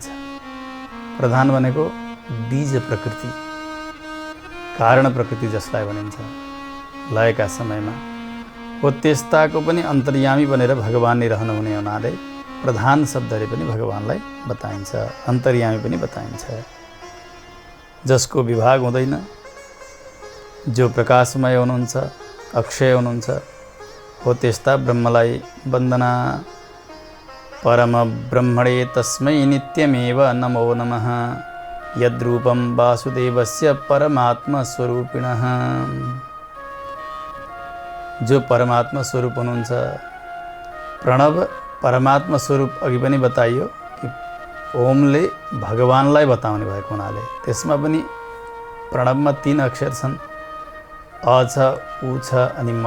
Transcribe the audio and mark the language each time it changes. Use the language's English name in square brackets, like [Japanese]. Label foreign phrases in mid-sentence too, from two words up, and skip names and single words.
[Nepali] प्रधान भनेको बीज प्रकृति, कारण प्रकृति जसलाई भनिन्छ लयका समयमा हो, त्यस्ताको पनि अन्तर्यामी बनेर भगवान नै रहनुहुने हुनाले प्रधान शब्दले पनि भगवानलाई बताइन्छ, अन्तर्यामी पनि बताइन्छ। जसको विभाग हुँदैन, जो प्रकाशमय हुनुहुन्छ, अक्षय हुनुहुन्छ हो, त्यस्ता ब्रह्मलाई वन्दना। [Sanskrit] परम ब्रह्मणे तस्मै नित्यमेव नमो नमः यद्रूपं वासुदेवस्य परमात्मा स्वरूपिणः। [Nepali] जो परमात्मा स्वरूप हुनुहुन्छ, प्रणव परमात्मा स्वरूप अघि पनि बताइयो कि ओमले भगवानलाई बताउने भएको हुनाले त्यसमा पनि प्रणवमा 3 अक्षर छन्, अ छ, उ छ अनि म।